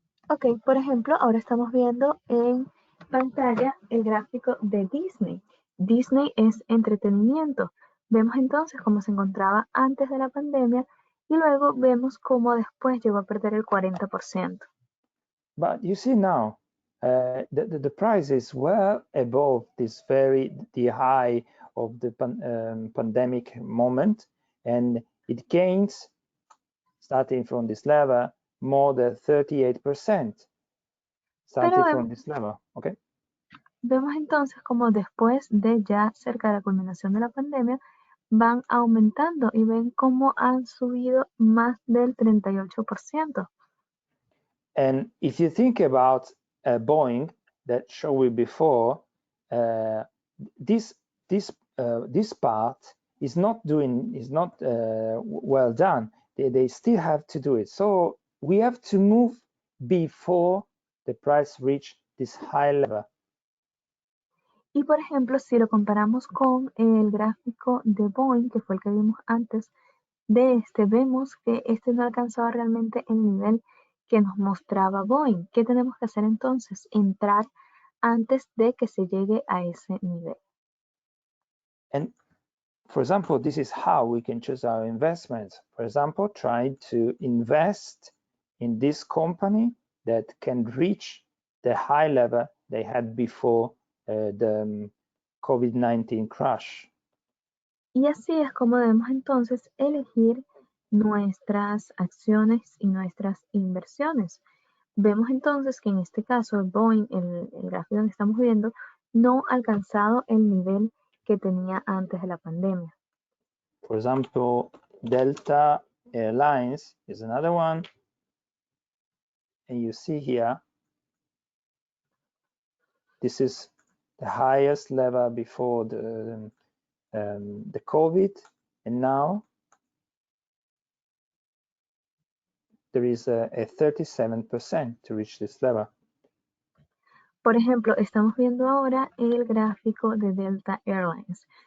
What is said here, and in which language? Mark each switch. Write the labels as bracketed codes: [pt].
[es] Ok, por ejemplo, ahora estamos viendo en pantalla el gráfico de Disney. Disney es entretenimiento. Vemos entonces cómo se encontraba antes de la pandemia y luego vemos cómo después llegó a perder el 40%. [en] But you see now, the price is well above the high of the pandemic moment, and it gains, starting from this level, more than 38%. Starting from this level, okay? [es] Vemos entonces cómo después de ya cerca de la culminación de la pandemia, van aumentando y ven cómo han subido más del 38%. [en] And if you think about Boeing that showed we before, this part is not well done. They still have to do it. So we have to move before the price reach this high level. [es] Y por ejemplo, si lo comparamos con el gráfico de Boeing, que fue el que vimos antes de este, vemos que este no alcanzaba realmente el nivel que nos mostraba Boeing. ¿Qué tenemos que hacer entonces? Entrar antes de que se llegue a ese nivel. [en] And for example, this is how we can choose our investments. For example, try to invest in this company that can reach the high level they had before the COVID-19 crash. [es] Y así es como debemos entonces elegir nuestras acciones y nuestras inversiones. Vemos entonces que en este caso Boeing, el gráfico que estamos viendo, no ha alcanzado el nivel que tenía antes de la pandemia. [en] For example, Delta Airlines is another one. And you see here, this is the highest level before the COVID, and now there is a 37% to reach this level. [es] Por ejemplo, estamos viendo ahora el gráfico de Delta Airlines.